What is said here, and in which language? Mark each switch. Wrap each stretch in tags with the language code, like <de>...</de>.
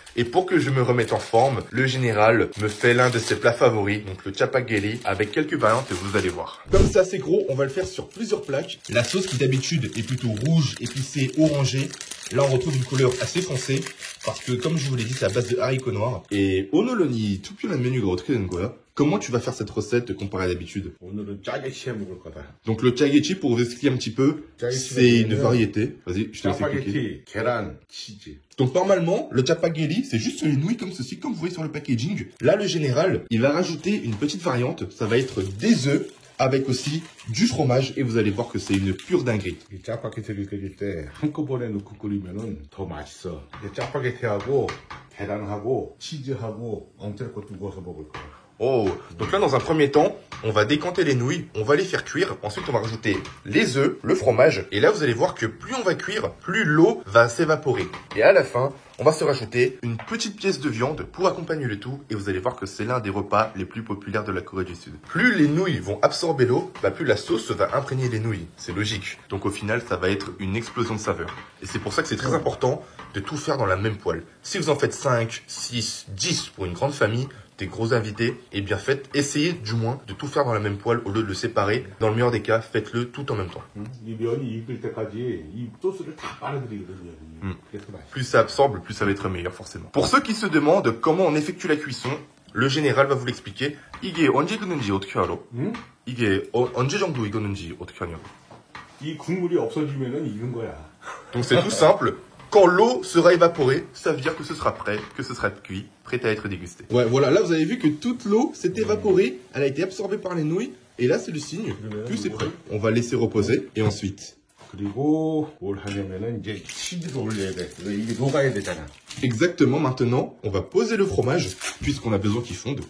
<fr>Et pour que je me remette en forme, le général me fait l'un de ses plats favoris, donc le chapageli, avec quelques variantes et vous allez voir. Comme c'est assez gros, on va le faire sur plusieurs plaques. La sauce qui d'habitude est plutôt rouge, épicée, orangée. Là, on retrouve une couleur assez foncée, parce que comme je vous l'ai dit, c'est à base de haricots noirs.</fr> <ko>Et 오늘은 이 투표란 메뉴가 어떻게 되는 거야?</ko> <fr>Comment tu vas faire cette recette comparée à d'habitude?</fr> <ko>오늘은 짜게치 해 먹을 거다.</ko> <fr>Donc le 짜게치, pour vous expliquer un petit peu, c'est une variété. Vas-y, je te laisse expliquer.</fr> <ko>짜파게티, 계란, 치즈.</ko> <fr>Donc normalement, le chapageli, c'est juste les nouilles comme ceci, comme vous voyez sur le packaging. Là, le général, il va rajouter une petite variante. Ça va être des œufs avec aussi du fromage et vous allez voir que c'est une pure dinguerie.</fr> <ko>이 짜파게티를 끓일 때 한꺼번에 넣고 끓이면은 더 맛있어. 이 짜파게티하고 계란하고 치즈하고 엉터리코 구워서 먹을 거야.</ko> <fr>Oh, donc là dans un premier temps, on va décanter les nouilles, on va les faire cuire, ensuite on va rajouter les œufs, le fromage, et là vous allez voir que plus on va cuire, plus l'eau va s'évaporer. Et à la fin, on va se rajouter une petite pièce de viande pour accompagner le tout, et vous allez voir que c'est l'un des repas les plus populaires de la Corée du Sud. Plus les nouilles vont absorber l'eau, plus la sauce va imprégner les nouilles, c'est logique. Donc au final, ça va être une explosion de saveur. Et c'est pour ça que c'est très important de tout faire dans la même poêle. Si vous en faites 5, 6, 10 pour une grande famille, des gros invités, et bien essayez du moins de tout faire dans la même poêle au lieu de le séparer. Dans le meilleur des cas, faites-le tout en même temps.</fr> <ko>이 면이 익을 때까지 이 소스를 다 빨아들이거든요. 그래서 맛있어.</ko> <fr>Plus ça absorbe, plus ça va être meilleur forcément. Pour ceux qui se demandent comment on effectue la cuisson, le général va vous l'expliquer.</fr> <ko>이게 언제 익었는지 어떻게 알아? 이게 언제 정도 익었는지 어떻게 하냐고. 이 국물이 없어지면은 익은 거야.</ko> <fr>Donc c'est tout simple. Quand l'eau sera évaporée, ça veut dire que ce sera prêt, que ce sera cuit, prêt à être dégusté. Ouais, voilà, là vous avez vu que toute l'eau s'est évaporée, elle a été absorbée par les nouilles, et là c'est le signe que c'est prêt. On va laisser reposer, et ensuite...</fr> <ko>그리고 뭘 하냐면은 이제 치즈를 올려야 돼. 이게 녹아야 되잖아.</ko> <fr>Exactement, maintenant, on va poser le fromage, puisqu'on a besoin qu'il fonde.</fr>